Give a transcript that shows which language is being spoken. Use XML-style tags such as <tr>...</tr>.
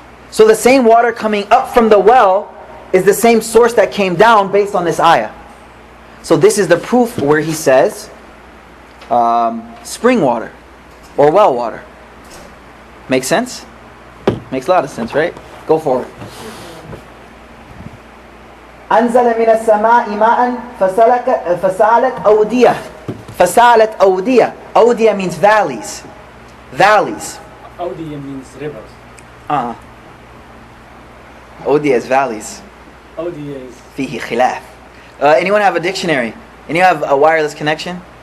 <en>So the same water coming up from the well is the same source that came down based on this ayah. So this is the proof where he says spring water or well water. Makes sense? Makes a lot of sense, right? Go forward.</en> <ar>أنزل من السماء ماء فسالت أودية. فسالت أودية.</ar> <en>أودية means valleys. Valleys. Awdiya means rivers. Awdiya is valleys. Awdiya is</en> <ar>فيه خلاف.</ar> <en>Anyone have a dictionary? Anyone have a wireless connection?</en>